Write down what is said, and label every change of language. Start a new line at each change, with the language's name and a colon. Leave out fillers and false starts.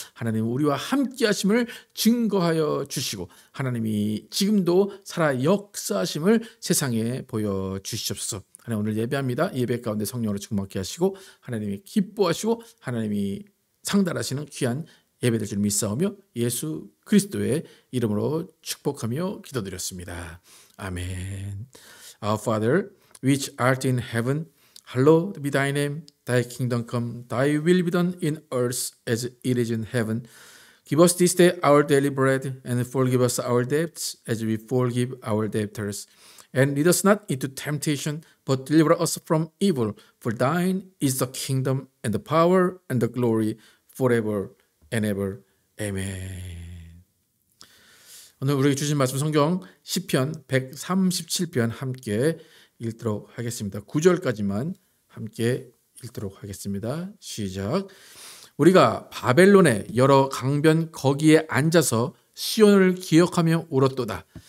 Korean: 하나님, 우리와 함께 하심을 증거하여 주시고 하나님이 지금도 살아 역사하심을 세상에 보여 주시옵소서. 하나님, 오늘 예배합니다. 예배 가운데 성령으로 충만케 하시고 하나님이 기뻐하시고 하나님이 상달하시는 귀한 예배될 줄 믿사오며 예수 그리스도의 이름으로 축복하며 기도드렸습니다. 아멘.
English: Our Father, which art in heaven, hallowed be thy name. Thy kingdom come, thy will be done in earth as it is in heaven. Give us this day our daily bread, and forgive us our debts as we forgive our debtors. And lead us not into temptation, but deliver us from evil. For thine is the kingdom and the power and the glory forever and ever.
Korean: 아멘. 오늘 우리에게 주신 말씀 성경 시편 137편 함께 읽도록 하겠습니다. 9절까지만 함께 읽도록 하겠습니다. 시작. 우리가 바벨론의 여러 강변 거기에 앉아서 시온을 기억하며 울었도다.